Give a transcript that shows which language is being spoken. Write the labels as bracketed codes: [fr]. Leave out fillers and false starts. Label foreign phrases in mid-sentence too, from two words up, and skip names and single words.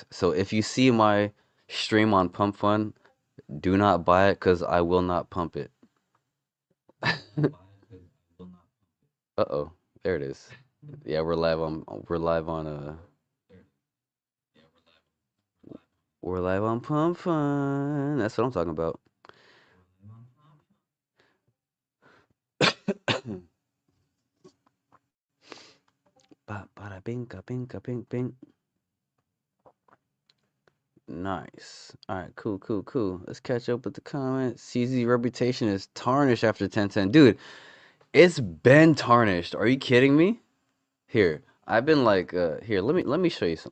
[en] So if you see my stream on Pump Fun, do not buy it because I will not pump it. Uh-oh, there it is. Yeah, we're live on Pump Fun. That's what I'm talking about. Bada binka binka bink bink. Nice. All right, cool. Let's catch up with the comments. CZ reputation is tarnished after 1010. Dude, it's been tarnished. Are you kidding me? Here, I've been like, here, let me show you some.